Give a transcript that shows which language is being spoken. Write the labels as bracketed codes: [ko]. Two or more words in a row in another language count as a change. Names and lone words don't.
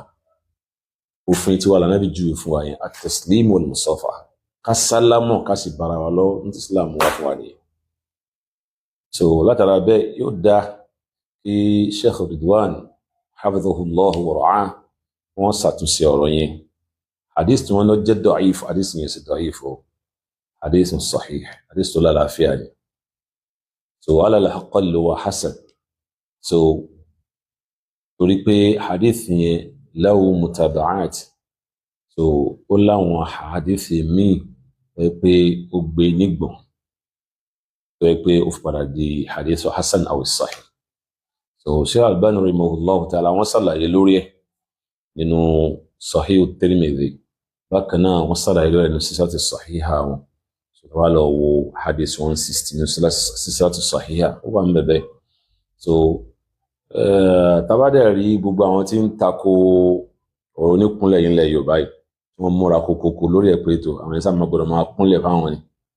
[yo] Òfin tí wà l'Ànábì júwe fún wa yẹn [ar] التسليم والمصافحة, [yo] ká sálámọ̀ ká sì bára wa lọ ní Islam wà fún wa nìyẹn. So látara bẹ́ẹ̀ yóò dá kí Sheikh Ridwan [ar] حفظه الله ورعاه [yo] wọ́n ṣàtúnṣe ọ̀rọ̀ yẹn. Hadith tí wọ́n lọ jẹ́ da'if, hadith yẹn sì da'if o, [ar] حديث صحيح, [yo] hadith tó lálàáfíà ni. [ar] So على الأقل وحسن. [yo] So torí pé hadith yẹn [ar] له متابعات, [yo] so ó láwọn hadith míì pé ó gbé nígbọ̀n, tó yẹ pé ó fi padà di [ar] حديث حسن أو صحيح. [yo] So Sheikh Albani [ar] رحمه الله تعالى [yo] wọ́n ṣàlàyé lórí ẹ̀ nínú Sahih at-Tirmidhi, bákan náà wọ́n ṣàlàyé lórí nínú Silsilatu Sahiha wọn. So wá lọ wo hadith 160 nínú Silsilatu Sahiha, ó wà ń bẹ̀bẹ̀. So tabadẹ̀ rí gbogbo àwọn tí ń tako ọ̀rọ̀ oníkúnlẹ̀ yìí ńlẹ̀ Yorùbá yìí, wọ́n múra kókókó lórí ẹ̀ pé tó àwọn ẹ̀sà máa gbọ́dọ̀ máa kúnlẹ̀ fáwọn ni.